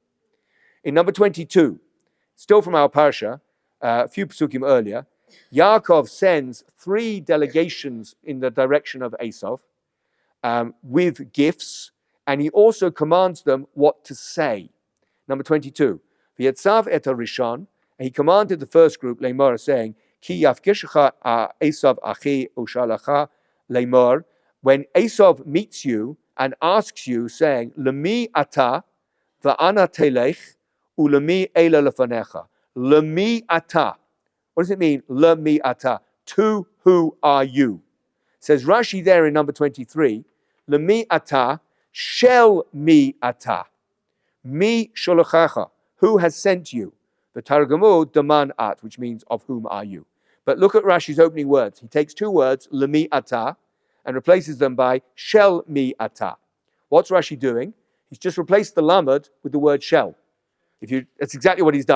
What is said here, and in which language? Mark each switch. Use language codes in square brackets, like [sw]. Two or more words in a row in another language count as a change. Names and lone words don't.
[en] In number 22, still from our Parsha, a few psukim earlier, Yaakov sends 3 delegations in the direction of Esau with gifts, and he also commands them what to say. Number 22, [he] ויצו את הראשון, [en] and he commanded the first group, Lemor, saying, [he] כי יפגשך עשו אחי ושאלך לאמר, [en] when Esau meets you and asks you, saying, [he] למי אתה ואנה תלך ולמי אלה לפניך. למי אתה. [en] What does it mean? [he] למי אתה. [en] To who are you? Says Rashi there in number 23, [he] למי אתה, של מי אתה. מי שלחך. [en] Who has sent you? The Targumah [arc] דמן את, [en] which means of whom are you? But look at Rashi's opening words. He takes 2 words, [he] למי אתה, [en] and replaces them by [he] של מי אתה. [en] What's Rashi doing? He's just replaced the lamed with the word shel. That's exactly what he's done.